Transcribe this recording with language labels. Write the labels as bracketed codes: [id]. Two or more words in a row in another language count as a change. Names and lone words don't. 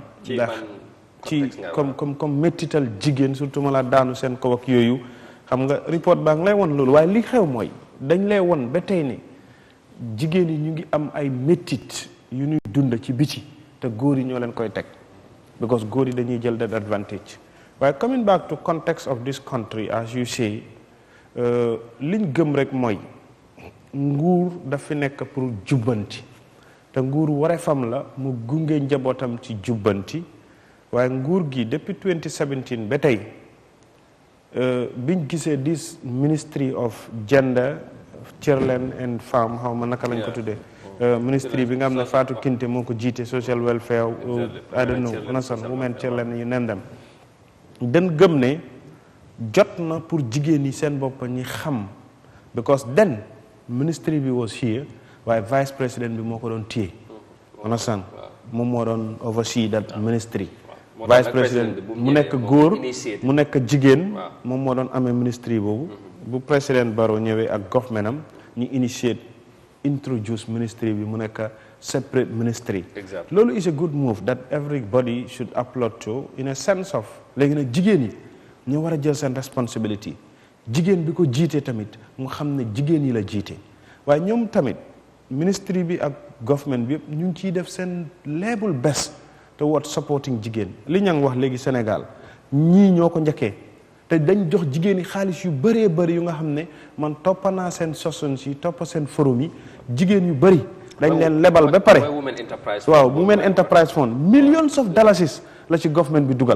[wo] ndax ci comme méttital jigéen surtout ma la daanu seen kaw ak yooyu xam nga report baa ngi lay won loolu waaye li xew mooy dañ lay won ba tey ne jigéen yi ñu ngi am ay métit yu ñuy dund ci biti te góor yi ñoo leen koy teg because góor yi dañuy jël [en] that advantage [wo] waaye [en] coming back to context of this country as you say [wo] liñ gëm rek mooy nguur dafa nekk pour jubbanti te nguur wareefam la mu gunge njabootam ci jubbanti waaye nguur gi depuis 2017 ba tey biñ gisee [en] this ministry of gender children and farm [wo] xaw ma naka lañ ko tuddee ministry bi nga xam ne Fatou Kinte moo ko jiite [en] social welfare I don't know [wo] nasan [en] women children you name them [wo] den gëm ne jot na pour jigéen yi seen bopp ñi xam [en] because then ministry [wo] bi [en] was here [wo] waaye [fr] vice président [wo] bi moo ko doon téye nasan moom moo doon [en] oversee that ministry [fr] vice président [wo] mu nekk góor mu nekk jigéen moom moo doon amee ministry boobu bu président Barrow ñëwee ak government am ñu [en] initiate introduce ministry [wo] bi mu nekk [en] separate ministry [wo] loolu [en] is a good move that everybody should applaud to in a sense of [wo] léegi nag jigéen yi ñoo war a jël seen responsibility jigéen bi ko jiite tamit mu xam ne jigéen yi la jiite waaye ñoom tamit ministry bi ak government bi yëpp ñu ngi ciy def seen [en] level best toward supporting [wo] jigéen li ña ngi wax léegi Sénégal ñii ñoo ko njëkkee te dañ jox jigéen yi xaalis yu bëree bëri yu nga xam ne man toppa naa seen sessions yi toppa seen forum yi jigéen yu bëri dañ leen lebal ba pare waaw Women Enterprise Fund [en] millions of dollars [wo] la ci government bi dugal